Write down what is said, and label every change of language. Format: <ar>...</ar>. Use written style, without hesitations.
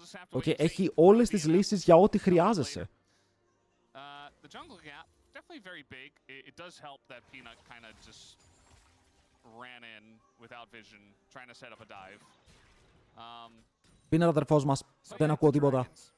<el>Οκ, έχει όλες τις λύσεις για ό,τι χρειάζεσαι.</el> <en>The jungle gap, definitely very big. It does help that Peanut kind of just ran in without vision, trying to set up a dive.</en> <el>Peanut αδερφός μας, δεν ακούω τίποτα.</el>